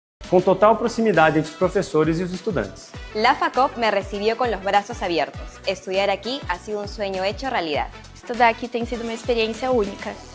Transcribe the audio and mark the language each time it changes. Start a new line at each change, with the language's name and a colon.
Portuguese: Com total proximidade entre os professores e os estudantes.
Spanish: La FACOP me recibió con los brazos abiertos. Estudiar aquí ha sido un sueño hecho realidad.
Portuguese: Estudar aqui tem sido uma experiência única.